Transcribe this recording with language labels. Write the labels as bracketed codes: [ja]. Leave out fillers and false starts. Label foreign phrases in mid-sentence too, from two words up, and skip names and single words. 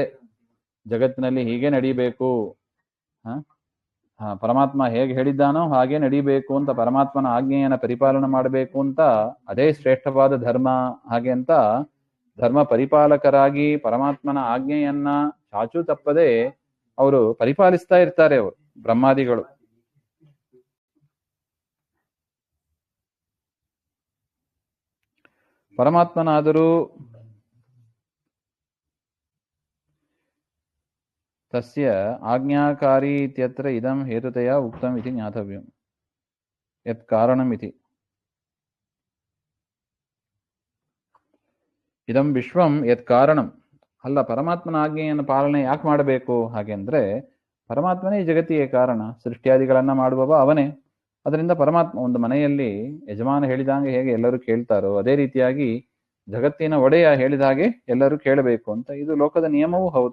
[kn] ಜಗತ್ತಿನಲ್ಲಿ ಹೀಗೆ ನಡೀಬೇಕು, ಪರಮಾತ್ಮ ಹೇಗೆ ಹೇಳಿದ್ದಾನೋ ಹಾಗೆ ನಡೀಬೇಕು ಅಂತ, ಪರಮಾತ್ಮನ ಆಜ್ಞೆಯನ್ನ ಪರಿಪಾಲನೆ ಮಾಡಬೇಕು ಅಂತ, ಅದೇ ಶ್ರೇಷ್ಠವಾದ ಧರ್ಮ ಹಾಗೆ ಅಂತ ಧರ್ಮ ಪರಿಪಾಲಕರಾಗಿ ಪರಮಾತ್ಮನ ಆಜ್ಞೆಯನ್ನ ಚಾಚೂ ತಪ್ಪದೆ ಅವರು ಪರಿಪಾಲಿಸ್ತಾ ಇರ್ತಾರೆ. ಅವರು ಬ್ರಹ್ಮಾದಿಗಳು ಪರಮಾತ್ಮನಾದರೂ [sa] ತಸ್ಯ ಆಜ್ಞಾಕಾರಿ ಇತ್ಯತ್ರ ಇದಂ ಹೇತುತಯ ಉಕ್ತಂ ಇತಿ ಜ್ಞಾತವ್ಯಂ ಯತ್ ಕಾರಣಂ ಇತಿ. ಇದಂ ವಿಶ್ವಂ ಯತ್ ಕಾರಣಂ. [kn] ಅಲ್ಲ, ಪರಮಾತ್ಮನ ಆಜ್ಞೆಯನ್ನು ಪಾಲನೆ ಯಾಕೆ ಮಾಡಬೇಕು? ಹಾಗೆ ಅಂದ್ರೆ ಪರಮಾತ್ಮನೇ ಈ ಜಗತ್ತಿಗೆ ಕಾರಣ, ಸೃಷ್ಟಿಯಾದಿಗಳನ್ನ ಮಾಡುವವ ಅವನೇ. ಅದರಿಂದ ಪರಮಾತ್ಮ, ಒಂದು ಮನೆಯಲ್ಲಿ ಯಜಮಾನ ಹೇಳಿದಂಗೆ ಹೇಗೆ ಎಲ್ಲರೂ ಕೇಳ್ತಾರೋ ಅದೇ ರೀತಿಯಾಗಿ ಜಗತ್ತಿನ ಒಡೆಯ ಹೇಳಿದ ಹಾಗೆ ಎಲ್ಲರೂ ಕೇಳಬೇಕು ಅಂತ ಇದು ಲೋಕದ ನಿಯಮವೂ ಹೌದು.